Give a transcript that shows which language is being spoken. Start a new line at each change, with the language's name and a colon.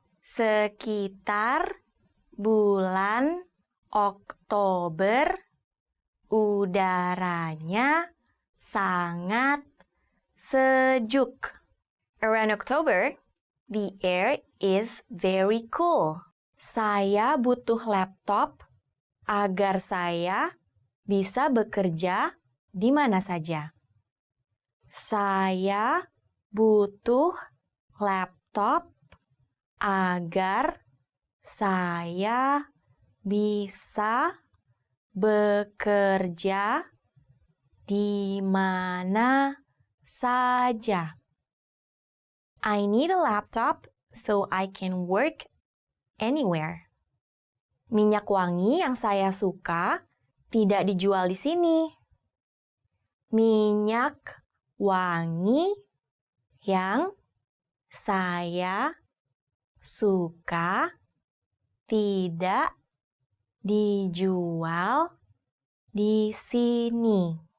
Indonesian: Sekitar bulan Oktober, udaranya sangat sejuk.
English: Around October, the air is very cool.
Indonesian: Saya butuh laptop agar saya bisa bekerja di mana saja. Saya butuh laptop agar saya bisa bekerja di mana saja.
English: I need a laptop so I can work anywhere.
Indonesian: Minyak wangi yang saya suka tidak dijual di sini. Minyak wangi yang saya suka tidak dijual di sini.